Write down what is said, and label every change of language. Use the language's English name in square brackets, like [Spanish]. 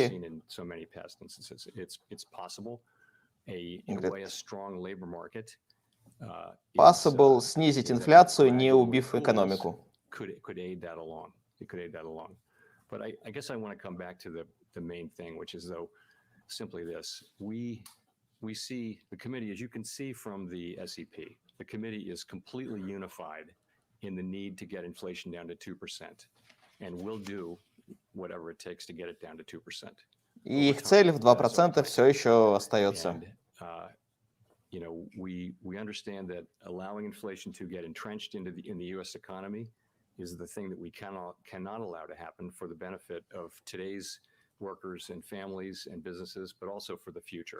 [English] In so many past instances, it's possible. A strong labor market. Possible [Russian] снизить инфляцию, не убив экономику. [English] Could aid that along. It could aid that along. But I guess I want to come back to the main thing, which is though simply this: we see the committee, as you can see from the SEP, the committee is completely unified in the need to get inflation down to 2%, and we'll do whatever it takes to get it down to 2%. [Russian] И их цель в 2% все еще остается. [English] We understand that allowing inflation to get entrenched in the U.S. economy is the thing that we cannot allow to happen for the benefit of today's workers and families and businesses, but also for the future.